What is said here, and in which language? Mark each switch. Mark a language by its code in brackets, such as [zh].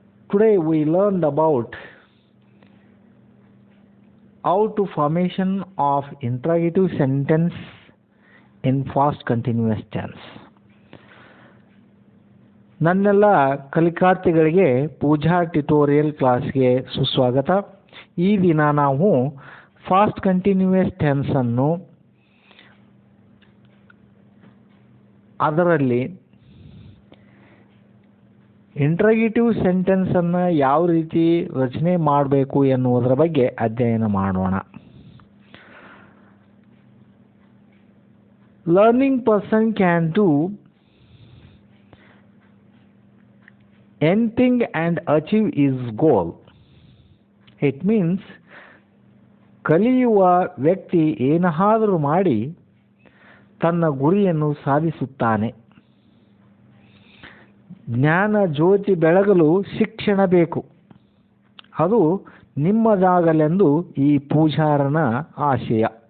[en] Today we learned about how to formation of interrogative sentence in fast continuous tense. [kn] ನನ್ನೆಲ್ಲ ಕಲಿಕಾರ್ಥಿಗಳಿಗೆ Pujar tutorial ಕ್ಲಾಸ್ಗೆ ಸುಸ್ವಾಗತ. ಈ ದಿನ ನಾವು ಫಾಸ್ಟ್ ಕಂಟಿನ್ಯೂಯಸ್ ಟೆನ್ಸ್ ಅನ್ನು ಅದರಲ್ಲಿ ಇಂಟ್ರಗೇಟಿವ್ ಸೆಂಟೆನ್ಸ್ ಅನ್ನು ಯಾವ ರೀತಿ ರಚನೆ ಮಾಡಬೇಕು ಎನ್ನುವುದರ ಬಗ್ಗೆ ಅಧ್ಯಯನ ಮಾಡೋಣ. [en] Learning person can do anything and achieve his goal. It means [kn] ಕಲಿಯುವ ವ್ಯಕ್ತಿ ಏನಾದರೂ ಮಾಡಿ ತನ್ನ ಗುರಿಯನ್ನು ಸಾಧಿಸುತ್ತಾನೆ. ಜ್ಞಾನ ಜ್ಯೋತಿ ಬೆಳಗಲು ಶಿಕ್ಷಣ ಬೇಕು, ಅದು ನಿಮ್ಮದಾಗಲೆಂದು ಈ ಪೂಜಾರನ ಆಶಯ.